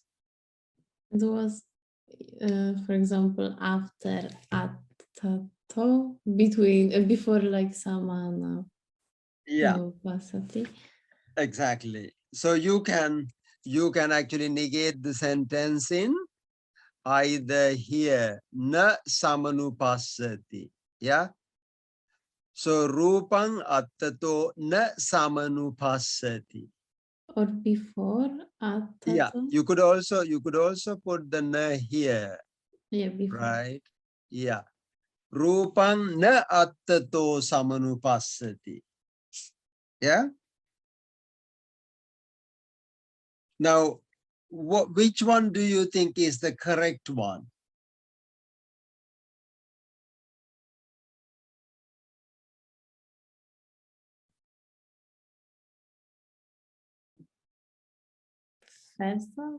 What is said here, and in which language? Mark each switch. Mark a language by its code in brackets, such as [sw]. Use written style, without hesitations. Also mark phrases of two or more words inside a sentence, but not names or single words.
[en] It was, for example, after attato, before like samana. Yeah, Pasati. exactly. So you can actually negate the sentence in either here [pi] na samanupassati. [en] Yeah. So [pi] rupang attato na samanupassati. [en] Or before attato. Yeah, you could also put the na here. Yeah, before. Right. Yeah. [pi] Rupang na attato samanupassati. [en] Yeah. Now, which one do you think is the correct one? First one?